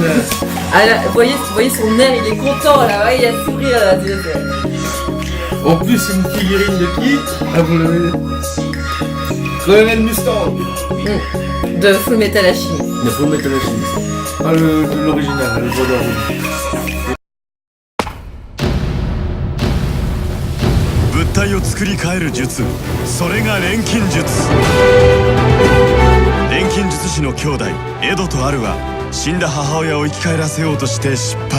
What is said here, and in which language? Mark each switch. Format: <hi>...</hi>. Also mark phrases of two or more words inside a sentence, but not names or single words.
<fr>Ah là, vous voyez son air, il est content là, ouais, il a le sourire là. En plus, c'est une figurine de qui? Ah, vous l'avez. Colonel Mustang. De Full Metal Alchemy. Il faut mettre la chimie. Ah, l'original, le brodeur rouge.</fr> <ja>物体を作り変える術、それが錬金術。錬金術師の兄弟エドとアルは死んだ母親を生き返らせようとして失敗。</ja>